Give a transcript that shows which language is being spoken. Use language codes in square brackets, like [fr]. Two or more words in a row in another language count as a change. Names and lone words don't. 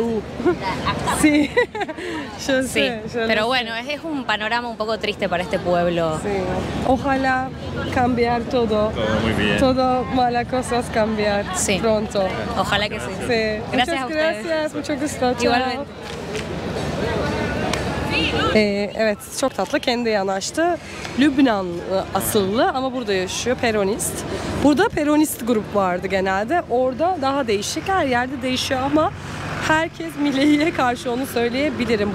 [es] DNU. Sí, yo Sí, sé. pero bueno, es un panorama un poco triste para este pueblo. Sí. Ojalá cambiar todo. Todo muy bien. Todo malas cosas cambiar pronto. Ojalá que sí. Sí. Gracias a ustedes. Gracias, mucho gusto. Ciao. Igualmente. [tr] Evet, çok tatlı, kendi yanaştı. Lübnan asıllı ama burada yaşıyor, peronist. Burada peronist grup vardı genelde. Orada daha değişik, her yerde değişiyor ama herkes Millei'ye karşı, onu söyleyebilirim.